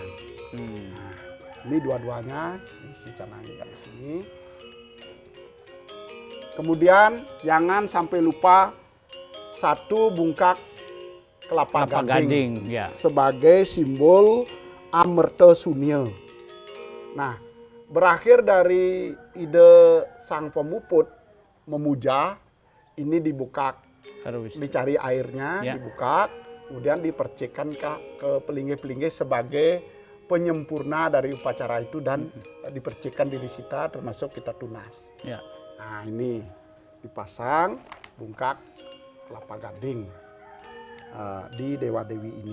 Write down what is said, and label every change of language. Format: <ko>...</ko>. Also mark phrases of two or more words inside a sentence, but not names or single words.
<id>Nah, ini dua-duanya, isi canang di sini. Kemudian jangan sampai lupa 1 bungkak kelapa gading sebagai simbol Amerta Sunia. Nah, berakhir dari ide sang pemuput memuja, ini dibuka, dicari airnya, dibuka, kemudian dipercikkan ke pelinggih-pelinggih sebagai penyempurna dari upacara itu dan dipercikkan diri kita termasuk kita tunas. Nah, ini dipasang bungkak kelapa gading di Dewa Dewi ini.</id>